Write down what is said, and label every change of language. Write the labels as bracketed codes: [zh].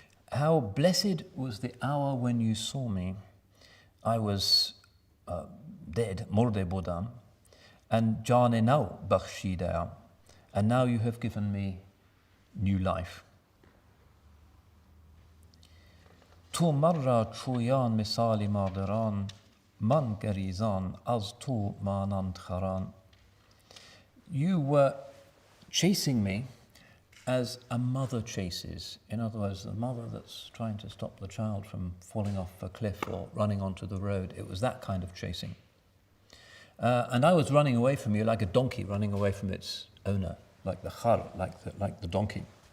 [en] How blessed was the hour when you saw me. I was dead, [fa] morde budam, [en] and [fa] janino bakhshidam, [en] and now you have given me new life. [fa] تو مرا چویان مثال مادران من گریزان از تو مانند خران. [en] You were chasing me as a mother chases. In other words, the mother that's trying to stop the child from falling off a cliff or running onto the road. It was that kind of chasing. And I was running away from you like a donkey running away from its owner, like the khar, like the donkey.